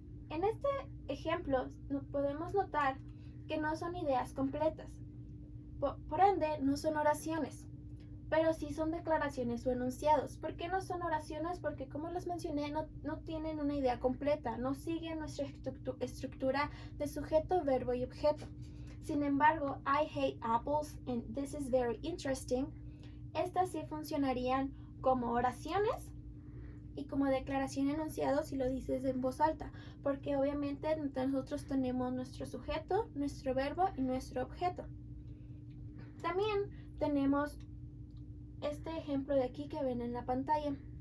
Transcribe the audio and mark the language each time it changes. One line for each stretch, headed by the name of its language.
Spanish: En este ejemplo podemos notar que no son ideas completas. Por ende, no son oraciones, pero sí son declaraciones o enunciados. ¿Por qué no son oraciones? Porque como les mencioné, no tienen una idea completa, no siguen nuestra estructura de sujeto, verbo y objeto. Sin embargo,
English: I hate apples and this is very interesting.
Spanish: Estas sí funcionarían como oraciones y como declaración enunciado si lo dices en voz alta, porque obviamente nosotros tenemos nuestro sujeto, nuestro verbo y nuestro objeto. También tenemos este ejemplo de aquí que ven en la pantalla.